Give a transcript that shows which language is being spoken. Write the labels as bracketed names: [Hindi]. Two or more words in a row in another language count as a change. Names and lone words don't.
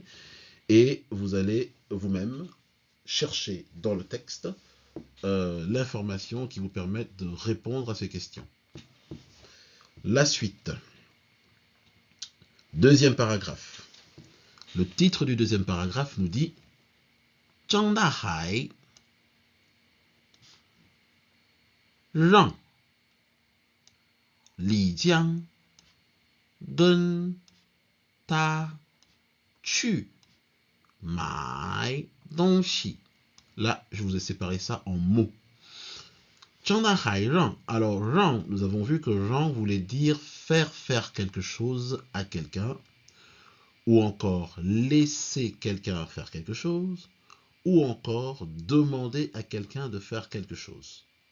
[French] Et vous allez vous-même chercher dans le texte l'information qui vous permette de répondre à ces questions. La suite. Deuxième paragraphe. Le titre du deuxième paragraphe nous dit Zhang Dahai [Chinese] 让李江跟他去买东西. [French] Là, je vous ai séparé ça en mots. [Chinese] Zhang Dahai rang. [French] Alors, rang, nous avons vu que rang voulait dire faire quelque chose à quelqu'un, ou encore laisser quelqu'un faire quelque chose, ou encore demander à quelqu'un de faire quelque chose.